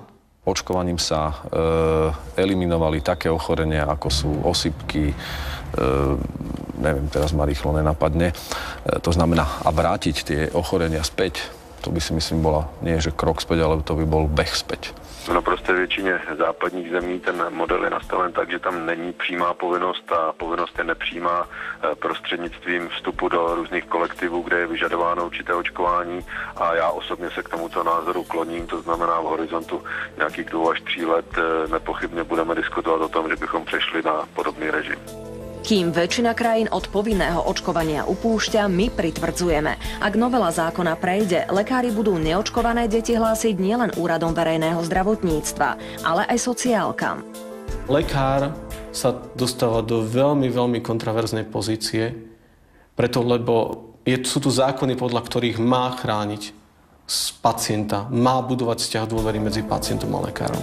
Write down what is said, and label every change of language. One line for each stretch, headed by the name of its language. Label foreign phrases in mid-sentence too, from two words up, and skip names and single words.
Slovak: Očkovaním sa eliminovali také ochorenia, ako sú osypky, neviem, teraz ma rýchlo nenapadne. To znamená, a vrátiť tie ochorenia späť, to by si myslím bola nie že krok späť, ale to by bol beh späť.
Czech: V naprosté většině západních zemí ten model je nastaven tak, že tam není přímá povinnost a povinnost je nepřímá prostřednictvím vstupu do různých kolektivů, kde je vyžadováno určité očkování a já osobně se k tomuto názoru kloním, to znamená v horizontu nějakých 2 až 3 let nepochybně budeme diskutovat o tom, že bychom přešli na podobný režim.
Slovak: Kým väčšina krajín od povinného očkovania upúšťa, my pritvrdzujeme. Ak novela zákona prejde, lekári budú neočkované deti hlásiť nielen úradom verejného zdravotníctva, ale aj sociálkam. Lekár sa dostáva do veľmi, veľmi kontroverznej pozície, preto lebo sú tu zákony, podľa ktorých má chrániť pacienta, má budovať vzťah dôvery medzi pacientom a lekárom.